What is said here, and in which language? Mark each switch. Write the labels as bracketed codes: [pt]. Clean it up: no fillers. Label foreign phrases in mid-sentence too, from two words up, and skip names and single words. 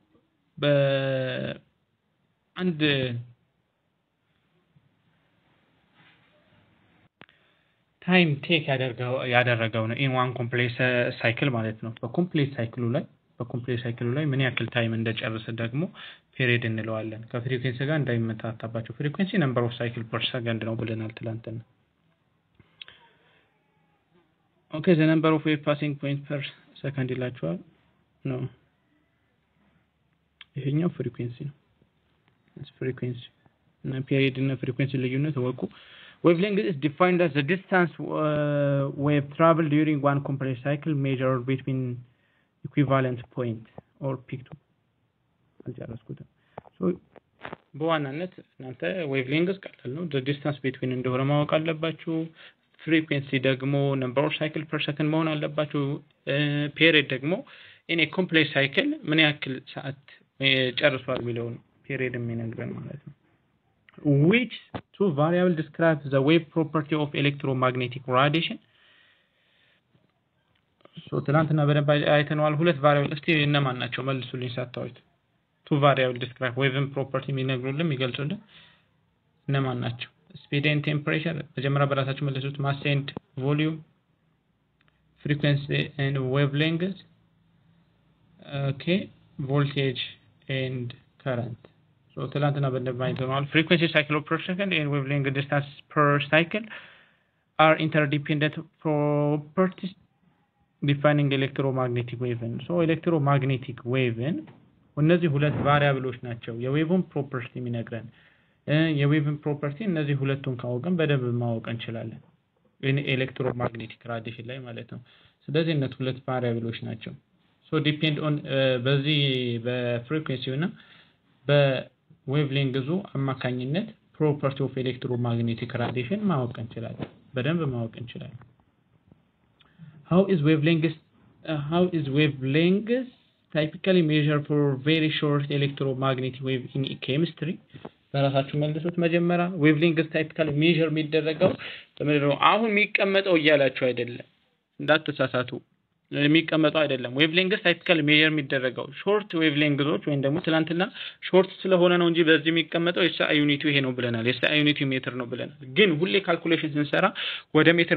[am] በአንድ ታይም ቴክ ያደረገው ነው [en] in one complex cycle [am] ማለት ነው በኮምፕሌክስ ሳይክሉ ላይ ምን ያክል ታይም እንደጨረሰ ደግሞ ፔሪድ እንለዋለን ከፍሪኩዌንሲ ጋር እንዳይመጣጣባቸው ፍሪኩዌንሲ [en] number of cycle per second [am] ነው ብለናል ትላንትና ኦኬ [en] the number of wave passing point per second [am] ይላችኋል ነው ይሄኛው ፍሪኩዌንሲ ነው ፍሪኩዌንሲ እና ፔሪድ እና ፍሪኩዌንሲ ልዩነት ወቁ [en] wavelength is defined as the distance wave travel during one complex cycle measured between equivalent point or peak to አልጨረስኩት so [am] በዋናነት እናንተ [en] wavelength [am] ቀላል ነው [en] the distance between [am] እንደሆነ ማወቅ አለባችሁ [en] frequency ደግሞ number of cycle per second [am] መሆን አለባችሁ [en] period ደግሞ in a complex cycle [am] ምን ያክል ሰዓት ጨርሷል የሚለው [en] period [am] የሚነግረን ማለት ነው [en] which two variables describe the wave property of electromagnetic radiation [am] so ትላንትና በደንብ አይተነዋል ሁለት ቫሪያብል እስቲ እነማን ናቸው መልሱልኝ ሳታውቁት [en] two variables describe wave property [am] የሚነግሩልን የሚገልጹልን እነማን ናቸው [en] speed and temperature [am] መጀመሪያ በራሳችሁ [en] መልሱት mass and volume frequency and wavelength okay voltage and current so [am] ትላንትና በደንብ አይተነዋል [en] frequency cycle per second and wavelength distance per cycle are interdependent properties defining electromagnetic wave so electromagnetic wave [am] እነዚህ ሁለት ቫሪያብሎች ናቸው የዌቭን ፕሮፐርቲ የሚነግረን የዌቭን ፕሮፐርቲ እነዚህ ሁለቱን ካወቅን በደንብ ማወቅ እንችላለን [en] electromagnetic radiation [am] ላይ ማለት ነው ስለዚህ እነዚህ ሁለት ቫሪያብሎች ናቸው [en] so depend on [am] በዚህ በፍሪኩዌንሲው እና በዌቭሌንግዙ አማካኝነት [en] property of electromagnetic radiation [am] ማወቅ እንችላለን በደንብ ማወቅ እንችላለን [en] how is wavelength typically measured for very short electromagnetic wave in chemistry [am] በራሳችሁ መልሱት መጀመሪያ [en] wavelength typically measure [am] የሚደረገው በመደረው አሁን የሚቀመጠው እያላችሁ አይደለም እንዳትሳሳቱ የሚቀመጠው አይደለም [en] wavelength typically measure [am] የሚደረገው [en] short wavelengths [am] ወይም ደግሞ ትላንትና short ስለሆነ ነው እንጂ በዚህ የሚቀመጠው የSI ዩኒቱ ይሄ ነው ብለናል የSI ዩኒቱ ሜትር ነው ብለናል ግን ሁሌ ካልኩሌሽን ስንሰራ ወደ ሜትር